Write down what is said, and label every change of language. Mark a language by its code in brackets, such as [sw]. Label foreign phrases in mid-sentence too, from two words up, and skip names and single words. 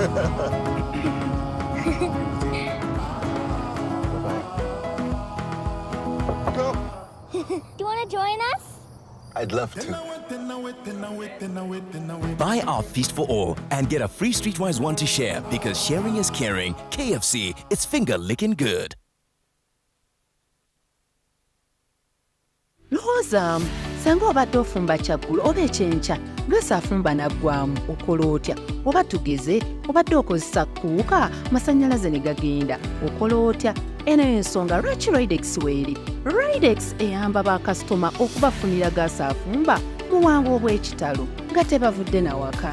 [en] Do you want to join us? I'd love to. Buy our Feast for All and get a free Streetwise one to share because sharing is caring. KFC, it's finger licking good. [lg] Lowooza senga obadde ofumba kyaggulo oba ekyenkya gasa afumba naggwamu okola otya? Oba tugeze obadde okozesa kuuka masannyalaze ne gagenda okola otya? Eno ensonga lwaki Ridex weeri. Ridex eyamba bakasitoma okubafunira gasa afumba mu bwangu obw'ekitalo nga tebavudde na waka.